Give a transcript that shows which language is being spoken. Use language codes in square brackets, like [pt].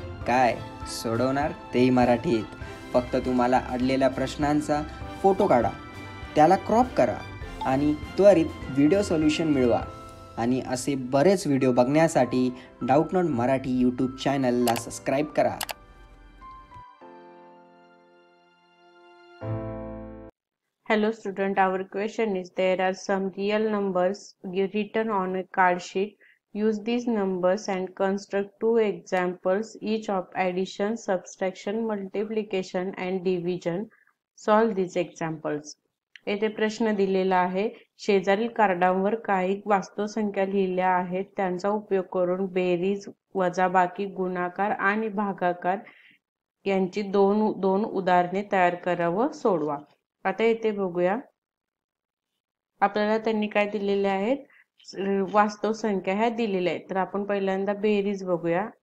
[mr] काय सोडवणार तेही मराठीत. फक्त तुम्हाला अडलेल्या प्रश्नांचा फोटो काढा, त्याला क्रॉप करा आणि त्वरित व्हिडिओ सोल्युशन मिळवा. आणि असे बरेच व्हिडिओ बघण्यासाठी डाऊटनट मराठी यूट्यूब चॅनलला सबस्क्राईब करा. [en] Hello student, our question is there are some real numbers written on a card sheet. Use these numbers and construct two examples each of addition, subtraction, multiplication and division. Solve these examples. [mr] येथे प्रश्न दिलेला आहे. शेजारील कार्डांवर काही वास्तव संख्या लिहिल्या आहेत. त्यांचा उपयोग करून बेरीज, वजाबाकी, गुणाकार आणि भागाकार यांची दोन उदाहरणे तयार करा व सोडवा. आता इथे बघूया आपल्याला त्यांनी काय दिलेले आहेत, वास्तव संख्या ह्या दिलेल्या आहेत. तर आपण पहिल्यांदा बेरीज बघूया.